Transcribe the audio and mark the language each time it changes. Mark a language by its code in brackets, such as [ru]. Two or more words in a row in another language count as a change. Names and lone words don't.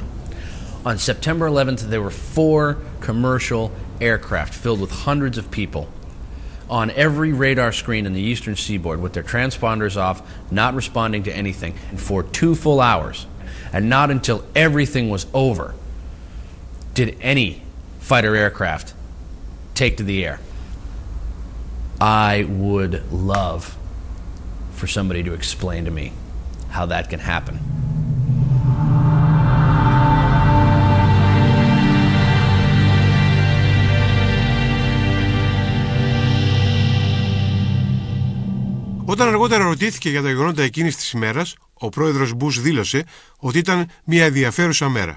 [en] On September 11th, there were 4 commercial aircraft filled with hundreds of people on every radar screen in the eastern seaboard with their transponders off, not responding to anything, for 2 full hours. And not until everything was over did any fighter aircraft take to the air. I would love for somebody to explain to me how that can happen. [el] Όταν αργότερα ρωτήθηκε για τα γεγονότα εκείνης της ημέρας, ο πρόεδρος Μπούς δήλωσε ότι ήταν μια ενδιαφέρουσα μέρα.